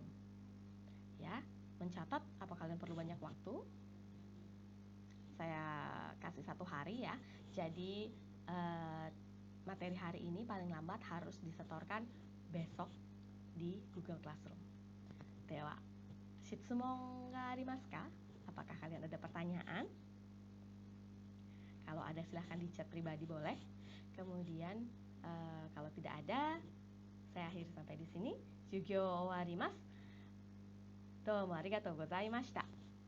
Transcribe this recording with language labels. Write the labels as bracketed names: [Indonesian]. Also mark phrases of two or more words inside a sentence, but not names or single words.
[Indonesian] Ya, mencatat apa kalian perlu banyak waktu? Saya kasih 1 hari ya. Jadi materi hari ini paling lambat harus disetorkan besok di Google Classroom. [Japanese] Dewa, 質問がありますか? [Indonesian] Apakah kalian ada pertanyaan? Kalau ada silahkan di chat pribadi boleh. Kemudian kalau tidak ada, saya akhiri sampai di sini. [Japanese] 授業終わります。どうもありがとうございました.